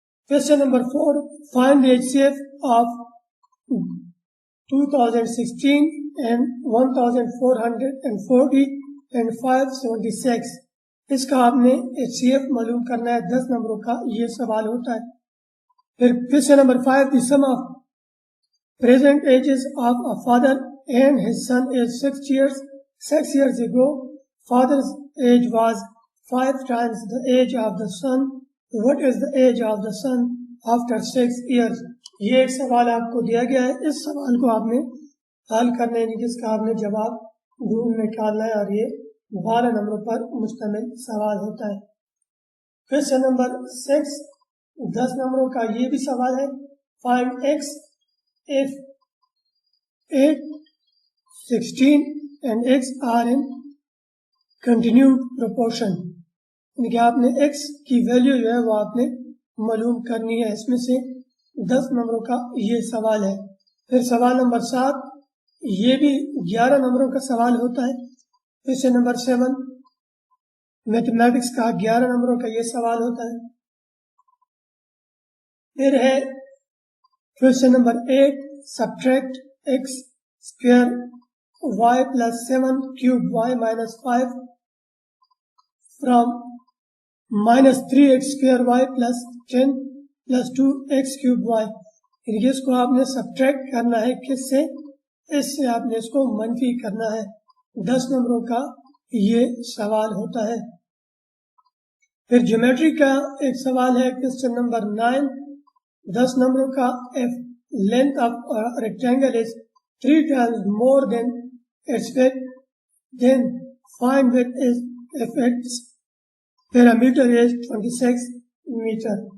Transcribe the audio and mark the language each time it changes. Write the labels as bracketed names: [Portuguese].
[English] Question number 4. Find the HCF of 2016 and 1440 and 576. [Urdu] اس کا آپ نے HCF معلوم کرنا ہے. 10 نمبروں کا یہ سوال ہوتا ہے. پھر [English] question number 5. The sum of present ages of a father and his son is 6 years. 6 years ago, father's age was 5 times the age of the son. What is the age of the son after 6 years? [Urdu] یہ ایک سوال آپ کو دیا گیا ہے. اس سوال کو آپ نے حل کرنا ہے, جس کا آپ نے جواب ڈھونڈ نکالنا ہے, اور یہ 12 نمبروں پر مشتمل سوال ہوتا ہے. Question number 6. 10 نمبروں کا یہ بھی سوال ہے. [English] Find x if 8, 16 and x are in continued proportion. [Urdu] یعنی کہ آپ نے x کی ویلیو جو ہے وہ آپ نے معلوم کرنی ہے. اس میں سے 10 نمبروں کا یہ سوال ہے. پھر سوال نمبر 7, یہ بھی 11 نمبروں کا سوال ہوتا ہے. کویشچن نمبر 7 میتھمیٹکس کا 11 نمبروں کا یہ سوال ہوتا ہے. پھر ہے [English] Question number 8, subtract x square y plus 7 cube y minus 5 from minus 3x square y plus 10 plus 2x cube y. [Urdu] اس کو آپ نے سبٹریکٹ کرنا ہے. کس سے؟ اس سے آپ نے اس کو منفی کرنا ہے. 10 نمبروں کا یہ سوال ہوتا ہے. پھر جیومیٹری کا ایک سوال ہے. [English] Question number 9. 10 [Urdu] نمبروں کا [English] if length of a rectangle is 3 times more than its width, then find width is if its perimeter is 26 meter.